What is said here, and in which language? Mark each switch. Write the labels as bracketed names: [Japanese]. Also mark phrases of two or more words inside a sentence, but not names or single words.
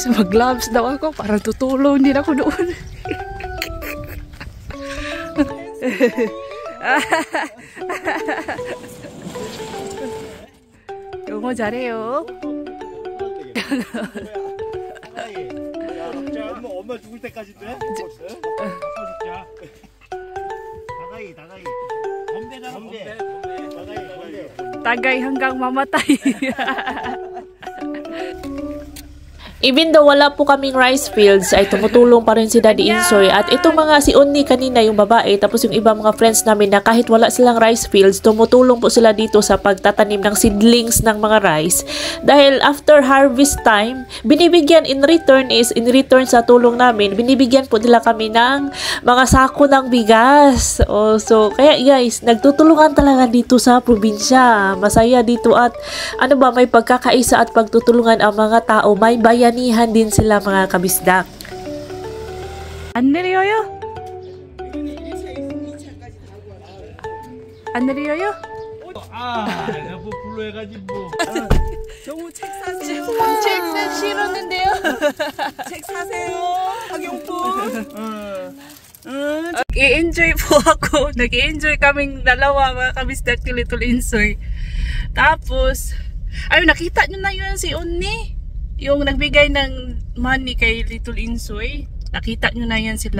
[Filipino] Mag-gloves daw ako para tutulong din ako doon. [Korean] 영어 잘해요. 엄마 죽을 때까지 돼? 아빠 죽자. 다가이. 건배. [Filipino] Tagay hanggang mamatay. [English] Even though [Filipino] wala po kaming [English] rice fields, [Filipino] ay tumutulong pa rin si Daddy Insoy. At itong mga si Onni kanina, yung babae, tapos yung ibang mga friends namin na kahit wala silang [English] rice fields, [Filipino] tumutulong po sila dito sa pagtatanim ng seedlings ng mga rice. Dahil [English] after harvest time, [Filipino] binibigyan [English] in return [Filipino] sa tulong namin, binibigyan po nila kami ng mga sako ng bigas. So, kaya guys, nagtutulungan talaga dito sa probinsya. Masaya dito at may pagkakaisa at pagtutulungan ang mga tao. May bayanihan din sila mga kabisdak. [Korean] 안 내려요? 안 내려요? 내가 뭐 불러해가지고 정우 책 사세요. 책은 싫었는데요. 책 사세요. 학용품. [Filipino] Nag-i-enjoy po ako. Nag-i-enjoy kaming dalawa mga kabisdak ni Little Insoy. Tapos, nakita nyo na yun si Onni. Yung nagbigay ng money kay Little Insoy. Nakita nyo na yan sila.